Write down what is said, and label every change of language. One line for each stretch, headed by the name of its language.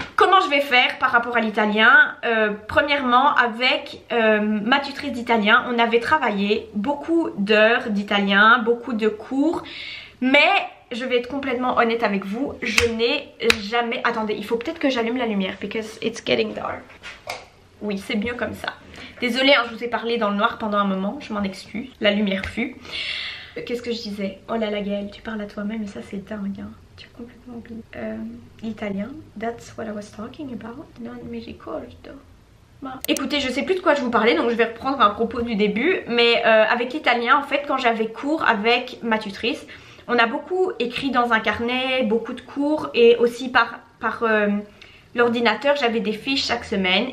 French: Comment je vais faire par rapport à l'italien? Premièrement, avec ma tutrice d'italien, on avait travaillé beaucoup d'heures d'italien, beaucoup de cours, mais je vais être complètement honnête avec vous, je n'ai jamais... Attendez, il faut peut-être que j'allume la lumière,
English: because it's getting dark.
French: Oui, c'est mieux comme ça. Désolée, hein, je vous ai parlé dans le noir pendant un moment, je m'en excuse. La lumière fut. Qu'est-ce que je disais? Oh là là Gaëlle, tu parles à toi-même et ça c'est dingue, hein. Tu as complètement oublié.
English: L'italien, that's what I was talking about.
Italian: Non mi ricordo.
French: Écoutez, je sais plus de quoi je vous parlais, donc je vais reprendre un propos du début. Mais avec l'italien, en fait, quand j'avais cours avec ma tutrice, on a beaucoup écrit dans un carnet, beaucoup de cours, et aussi par l'ordinateur, j'avais des fiches chaque semaine.